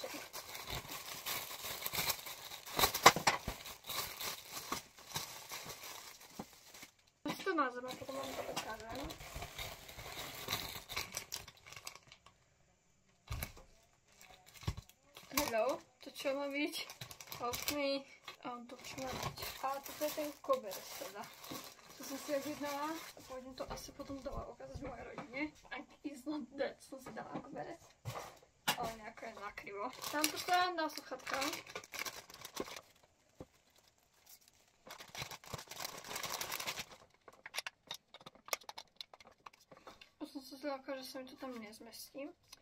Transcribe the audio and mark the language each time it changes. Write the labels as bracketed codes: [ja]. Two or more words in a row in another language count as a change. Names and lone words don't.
[sk] Mazem, a potom vám to ukážem. Hello, to čo má byť? [en] Help me. [sk] To čo má byť? A toto je ten koberec teda. To som si objednala a pôjdem to asi potom dole ukázať mojej rodine. [en] It's not that, [sk] som si dala koberec. Ale nejako je nakrivo. Tam to stoja na sluchatka. Som sa zľakala, že sa mi to tam nezmestím.